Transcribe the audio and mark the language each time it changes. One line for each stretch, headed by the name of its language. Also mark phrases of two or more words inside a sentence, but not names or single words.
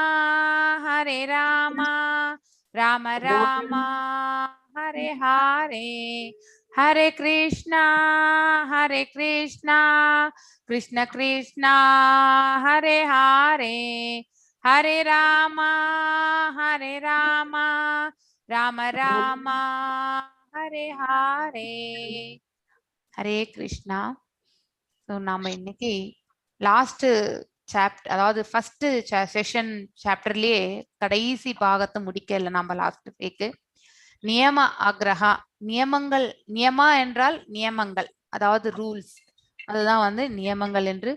Sanskrit: राम राम हरे हरे हरे कृष्णा कृष्ण कृष्णा हरे हरे हरे राम राम राम हरे हरे हरे कृष्णा.
Tamil: ஸோ நாம இன்னைக்கு
English: last chapter,
Tamil: அதாவது
English: first session
Tamil: சாப்டர்லயே கடைசி பாகத்தை முடிக்கல நம்ம
English: last week.
Tamil: நியம ஆக்ரஹா, நியமங்கள், நியமா என்றால் நியமங்கள், அதாவது ரூல்ஸ், அதுதான் வந்து நியமங்கள் என்று.